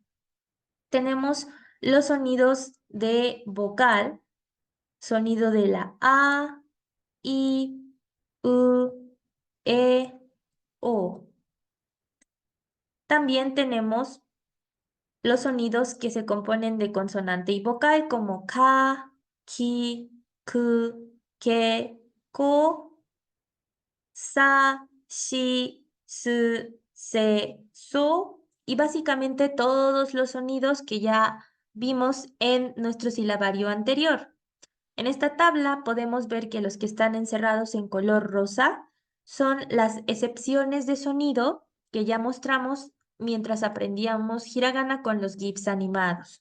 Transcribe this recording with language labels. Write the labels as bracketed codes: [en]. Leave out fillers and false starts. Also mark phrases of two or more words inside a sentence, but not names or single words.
[es] Tenemos los sonidos de vocal, sonido de la A, I, U, E, O. También tenemos los sonidos que se componen de consonante y vocal como ka, ki, ku, ke, ko, sa, shi, su, se, so y básicamente todos los sonidos que ya vimos en nuestro silabario anterior. En esta tabla podemos ver que los que están encerrados en color rosa son las excepciones de sonido que ya mostramos mientras aprendíamos hiragana con los GIFs animados.